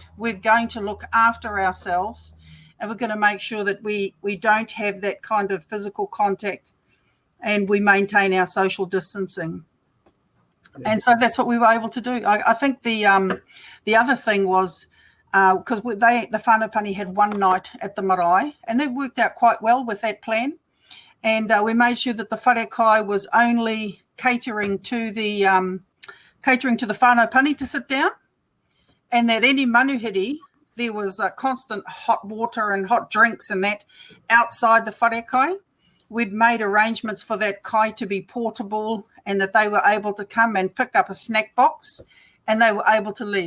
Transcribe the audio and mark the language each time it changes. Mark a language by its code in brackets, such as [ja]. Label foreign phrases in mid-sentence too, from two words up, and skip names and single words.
[en] We're going to look after ourselves, and we're going to make sure that we don't have that kind of physical contact, and we maintain our social distancing. And so that's what we were able to do. I think the other thing was, because the [mi] whānau pani [en] had one night at the marae, and they worked out quite well with that plan. And we made sure that the wharekai was only catering to the [mi] whānau pani [en] to sit down, and that any manuhiri, there was constant hot water and hot drinks and that outside the wharekai. We'd made arrangements for that kai to be portable, and that they were able to come and pick up a snack box, and they were able to leave.